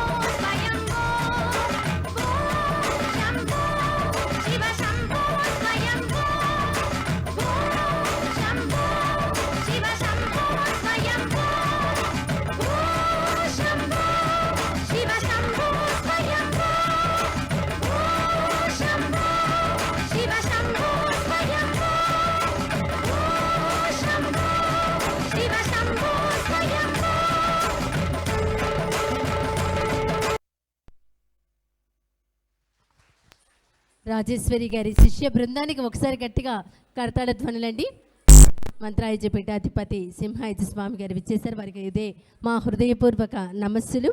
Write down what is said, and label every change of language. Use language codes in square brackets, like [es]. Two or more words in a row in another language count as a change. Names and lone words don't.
[sa] स्वयंभो भो शंभो शिव शंभो स्वयंभो भो शंभो शिव शंभो स्वयंभो भो शंभो शिव शंभो स्वयंभो भो शंभो शिव शंभो स्वयंभो भो शंभो शिव शंभो स्वयंभो [te] రాజేశ్వరి గారి శిష్య బృందానికి ఒకసారి గట్టిగా కరతాళ ధ్వనులండి. మంత్రాయుజ పీఠాధిపతి సింహాయుజ స్వామి గారు విచ్చేశారు. వారికి ఇదే మా హృదయపూర్వక నమస్సులు.